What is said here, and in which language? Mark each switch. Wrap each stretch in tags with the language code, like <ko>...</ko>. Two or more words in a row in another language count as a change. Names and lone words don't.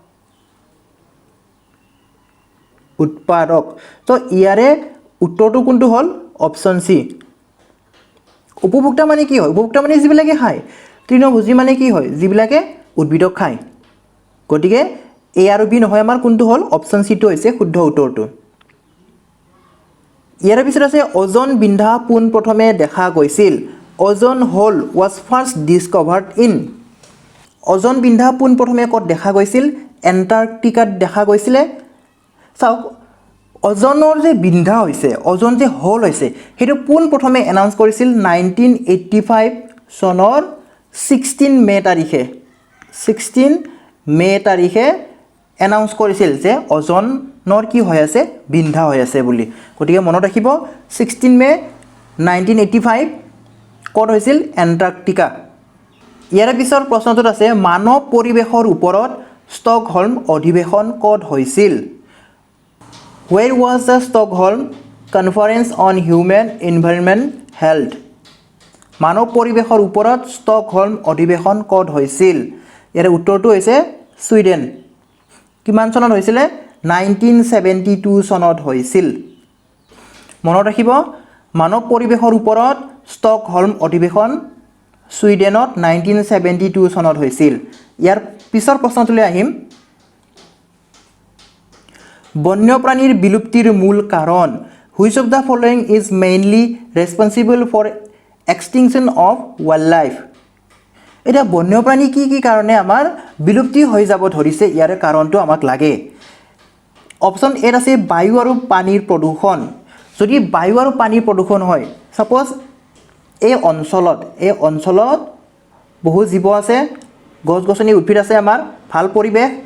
<as>তো ইয়াৰে উত্তৰটো কোনটো হ'ল অপশ্যন সি উপভোক্তা মানে কি হয় উপভোক্তা মানে যিবিলাকে খায় তৃণভোজী মানে কি হয় যিবিলাকে উদ্ভিদক খায় গতিকে এ আৰু বি নহয় আমাৰ কোনটো হ'ল অপশ্যন সিটো হৈছে শুদ্ধ উত্তৰটো ইয়াৰ পিছত আছে ওজন বিন্ধা পোন প্ৰথমে দেখা গৈছিল ওজন হোল</as> <en>was first discovered in</en> <as>ওজন বিন্ধা পোন প্ৰথমে ক'ত দেখা গৈছিল এণ্টাৰ্কটিকাত দেখা গৈছিলে চাওক ওজনৰ যে বিন্ধা হৈছে ওজন যে হোল হৈছে সেইটো পোন প্ৰথমে এনাউন্স কৰিছিল 1985 চনৰ 16 মে তাৰিখে 16 মে তাৰিখে এনাউন্স কৰিছিল যে ওজনৰ কি হৈ আছে বিন্ধা হৈ আছে বুলি গতিকে মনত ৰাখিব 16 মে 1985 ক'ত হৈছিল এণ্টাৰ্কটিকা ইয়াৰ পিছৰ প্ৰশ্নটোত আছে মানৱ পৰিৱেশৰ ওপৰত ষ্টকহোলম অধিৱেশন ক'ত হৈছিল</as> <en>Where was the Stockholm Conference on Human Environment held?</en> <as>মানৱ পৰিৱেশৰ ওপৰত ষ্টকহোলম অধিৱেশন ক'ত হৈছিল ইয়াৰ উত্তৰটো হৈছে ছুইডেন কিমান চনত হৈছিল 1972 চনত হৈছিল মনত ৰাখিব মানৱ পৰিৱেশৰ ওপৰত ষ্টকহোলম অধিৱেশন ছুইডেনত 1972 চনত হৈছিল ইয়াৰ পিছৰ প্ৰশ্নটোলৈ আহিম বন্যপ্ৰাণীৰ বিলুপ্তিৰ মূল কাৰণ</as> <en>which of the following is mainly responsible for extinction of wildlife</en> <as>এটা বন্যপ্ৰাণী কি কাৰণে আমাৰ বিলুপ্তি হৈ যাব ধৰিছে ইয়াৰ কাৰণটো আমাক লাগে অপশ্যন এ আছে বায়ু আৰু পানীৰ প্ৰদূষণ যদি বায়ু আৰু পানীৰ প্ৰদূষণ হয় সাপোজ এই অঞ্চলত বহু জীৱ আছে গছ-গছনি উদ্ভিদ আছে আমাৰ ভাল পৰিৱেশ</as>